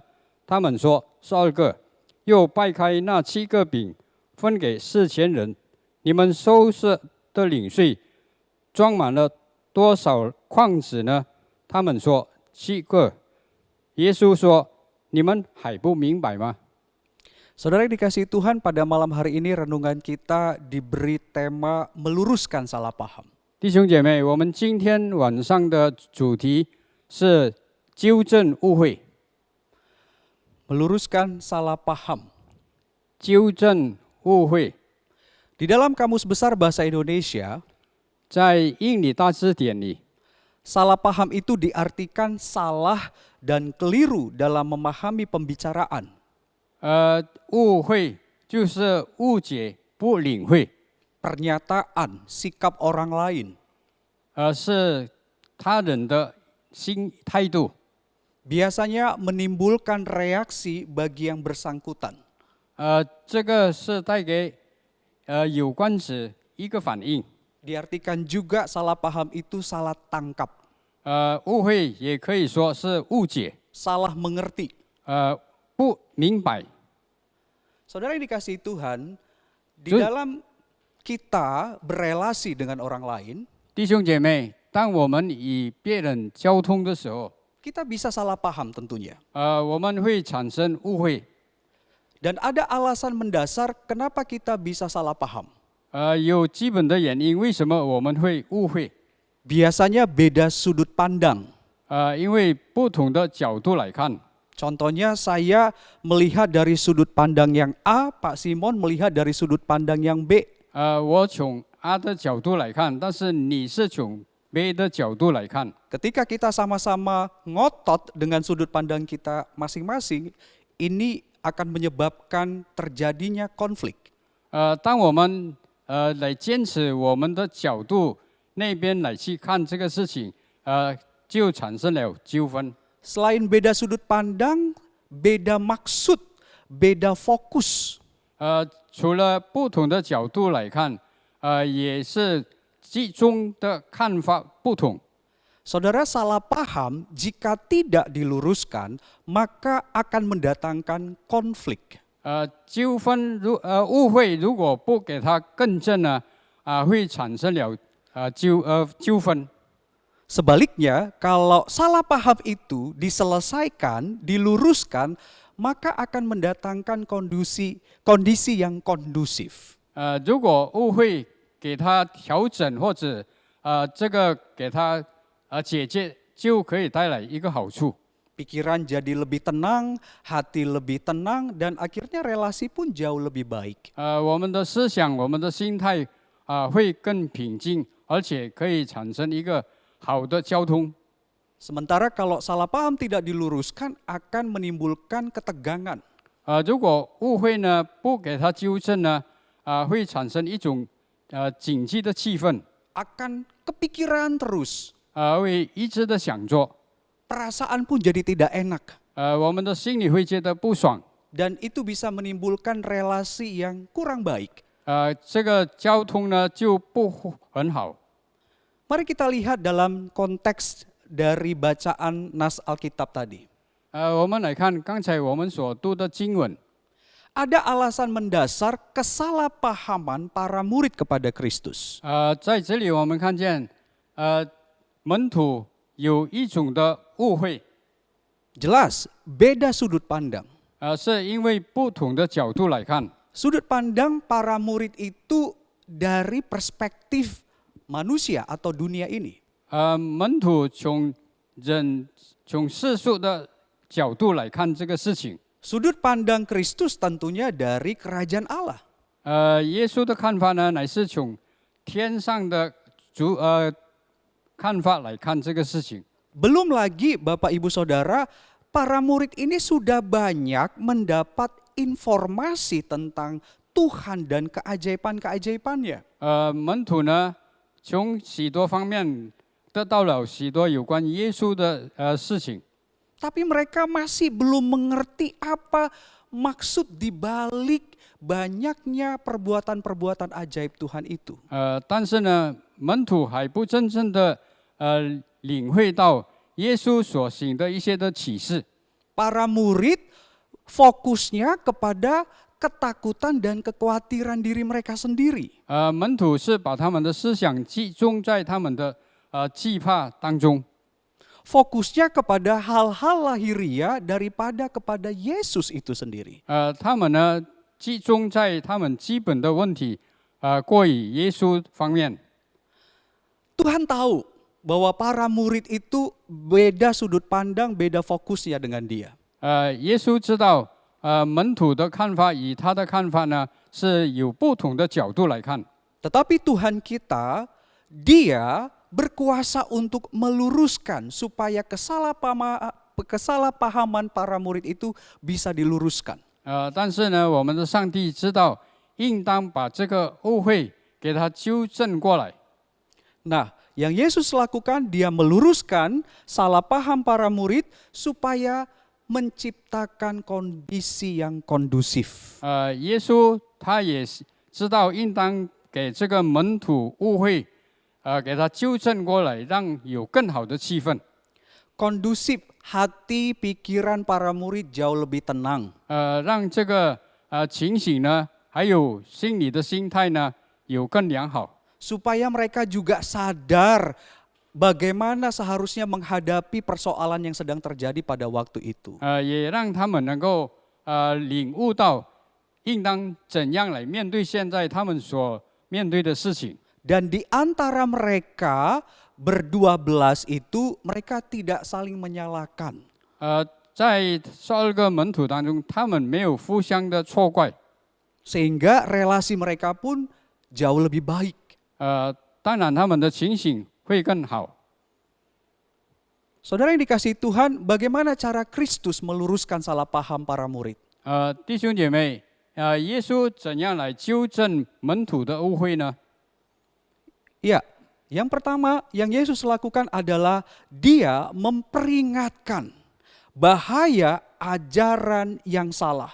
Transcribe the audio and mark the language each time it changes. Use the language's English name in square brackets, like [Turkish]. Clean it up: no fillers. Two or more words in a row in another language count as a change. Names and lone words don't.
[Chinese] 他们说：“12个。”又掰开那7个饼，分给4000人。你们收拾的零碎装满了多少筐子呢？他们说7个。耶稣说：“你们还不明白吗？” [Indonesian] Saudara yang dikasihi Tuhan, pada malam hari ini renungan kita diberi tema meluruskan salah paham. [Chinese] 弟兄姐妹，我们今天晚上的主题是纠正误会。 [Indonesian] Meluruskan salah paham. [Chinese] 纠正误会。 [Indonesian] Di dalam Kamus Besar Bahasa Indonesia, [Chinese] 在英语大字典里， [Indonesian] salah paham itu diartikan salah dan keliru dalam memahami pembicaraan. [Chinese] 误会就是误解、不领会， [Indonesian] Pernyataan, sikap orang lain. [Chinese] 是他人的心态度。 [Indonesian] Biasanya menimbulkan reaksi bagi yang bersangkutan. [Chinese] 这个是带给有关者一个反应。 [Indonesian] Diartikan juga salah paham itu salah tangkap. [Chinese] 误会也可以说是误解， [Indonesian] Salah mengerti. [Chinese] 不明白。 [Indonesian] Saudara yang dikasihi Tuhan, di Betul. dalam kita berelasi dengan orang lain, [Chinese] 弟兄姐妹，当我们与别人交通的时候， [Indonesian] kita bisa salah paham tentunya. [Chinese] 我们会产生误会。 [Indonesian] Dan ada alasan mendasar kenapa kita bisa salah paham. [Chinese] 有基本的原因，为什么我们会误会？ [Indonesian] Biasanya beda sudut pandang. [Chinese] 因为不同的角度来看。 [Indonesian] Contohnya saya melihat dari sudut pandang yang A, Pak Simon melihat dari sudut pandang yang B. [Chinese] 我从 A 的角度来看，但是你是从 B 的角度来看。 [Indonesian] Ketika kita sama-sama ngotot dengan sudut pandang kita masing-masing, ini akan menyebabkan terjadinya konflik. [Chinese] 当我们来坚持我们的角度那边来去看这个事情，就产生了纠纷。 [Indonesian] Selain beda sudut pandang, beda maksud, beda fokus. [Chinese] 除了不同的角度来看，也是集中的看法不同。 [Indonesian] Saudara, salah paham jika tidak diluruskan, maka akan mendatangkan konflik. [Chinese] 纠纷误会如果不给他更正呢，会产生了纠纷。 [Indonesian] Sebaliknya, kalau salah paham itu diselesaikan, diluruskan, maka akan mendatangkan kondisi yang kondusif. [Chinese] 如果误会给他调整或者这个给他解决，就可以带来一个好处。 [Indonesian] Pikiran jadi lebih tenang, hati lebih tenang, dan akhirnya relasi pun jauh lebih baik. [Chinese] 我们的思想、我们的心态会更平静，而且可以产生一个好的交通。 [Indonesian] Sementara kalau salah paham tidak diluruskan akan menimbulkan ketegangan. [Chinese] 如果误会呢不给他纠正呢，会产生一种紧急的气氛， [Indonesian] Akan kepikiran terus. [Chinese] 会一直的想着， [Indonesian] Perasaan pun jadi tidak enak. [Chinese] 我们的心里会觉得不爽。 [Indonesian] Dan itu bisa menimbulkan relasi yang kurang baik. [Chinese] 这个交通呢就不很好。 [Indonesian] Mari kita lihat dalam konteks dari bacaan nas Alkitab tadi. [Chinese] 我们来看刚才我们所读的经文， [Indonesian] Ada alasan mendasar kesalahpahaman para murid kepada Kristus. [Chinese] 在这里我们看见，门徒有一种的误会， [Indonesian] Jelas, beda sudut pandang. [Chinese] 是因为不同的角度来看， [Indonesian] Sudut pandang para murid itu dari perspektif manusia atau dunia ini. [Chinese] 门徒从世俗的角度来看这个事情， [Indonesian] Sudut pandang Kristus tentunya dari kerajaan Allah. [Chinese] 耶稣的看法呢，乃是从天上的看法来看这个事情。 [Indonesian] Belum lagi Bapak Ibu Saudara, para murid ini sudah banyak mendapat informasi tentang Tuhan dan keajaiban-keajaibannya. [Chinese] 门徒呢，从许多方面得到了许多有关耶稣的事情， [Indonesian] Tapi mereka masih belum mengerti apa maksud dibalik banyaknya perbuatan-perbuatan ajaib Tuhan itu. [Chinese] 但是呢，门徒还不真正的领会到耶稣所行的一些的启示。 [Indonesian] Para murid fokusnya kepada ketakutan dan kekhawatiran diri mereka sendiri. [Chinese] 门徒是把他们的思想集中在他们的惧怕当中， [Indonesian] Fokusnya kepada hal-hal lahiriah daripada kepada Yesus itu sendiri. [Chinese] 他们呢集中在他们基本的问题过于耶稣方面。 [Indonesian] Tuhan tahu bahwa para murid itu beda sudut pandang, beda fokusnya dengan dia. [Chinese] 耶稣知道，门徒的看法与他的看法呢是有不同的角度来看。 [Indonesian] Tetapi Tuhan kita, dia berkuasa untuk meluruskan supaya kesalahpahaman para murid itu bisa diluruskan. [Chinese] 但是呢，我们的上帝知道，应当把这个误会给他纠正过来。 [Indonesian] Nah, yang Yesus lakukan, dia meluruskan salah paham para murid supaya menciptakan kondisi yang kondusif. [Chinese] 耶稣他也知道，应当给这个门徒误会，给他纠正过来，让有更好的气氛。 [Indonesian] Kondusif, hati, pikiran para murid jauh lebih tenang. [Chinese] 让这个情形呢，还有心理的心态呢，有更良好。 [Indonesian] Supaya mereka juga sadar bagaimana seharusnya menghadapi persoalan yang sedang terjadi pada waktu itu. [Chinese] 也让他们能够领悟到，应当怎样来面对现在他们所面对的事情。 [Indonesian] Dan di antara mereka berdua-belas itu mereka tidak saling menyalahkan. [Chinese] 在12个门徒当中，他们没有互相的错怪。 [Indonesian] Sehingga relasi mereka pun jauh lebih baik. [Chinese] 当然他们的情形会更好。 [Indonesian] Saudara yang dikasihi Tuhan, bagaimana cara Kristus meluruskan salah paham para murid? [Chinese] 弟兄姐妹，耶稣怎样来纠正门徒的误会呢？ [Indonesian] Ya, yang pertama yang Yesus lakukan adalah dia memperingatkan bahaya ajaran yang salah.